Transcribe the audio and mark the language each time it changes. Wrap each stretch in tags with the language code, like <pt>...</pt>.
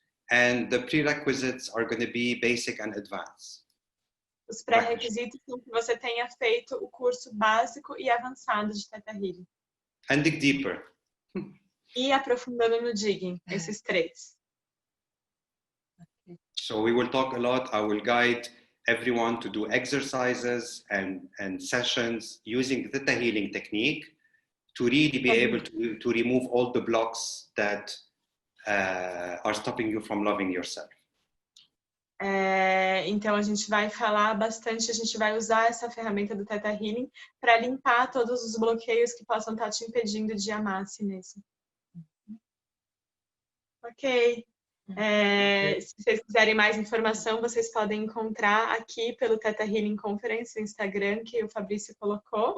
<en>And the prerequisites are going to be basic and advanced.</en> <pt>Os pré-requisitos são que você tenha feito o curso básico e avançado de ThetaHealing.</pt> <en>And dig deeper.</en> <pt>E aprofundando no digging, esses três.</pt> <en>So we will talk a lot. I will guide everyone to do exercises and sessions using the ThetaHealing technique to really be able to remove all the blocks that are stopping you from loving yourself.</en> <pt>Então a gente vai falar bastante, a gente vai usar essa ferramenta do ThetaHealing para limpar todos os bloqueios que possam estar te impedindo de amar a si mesmo. Ok. Se vocês quiserem mais informação, vocês podem encontrar aqui pelo ThetaHealing Conference, no Instagram, que o Fabrício colocou.</pt>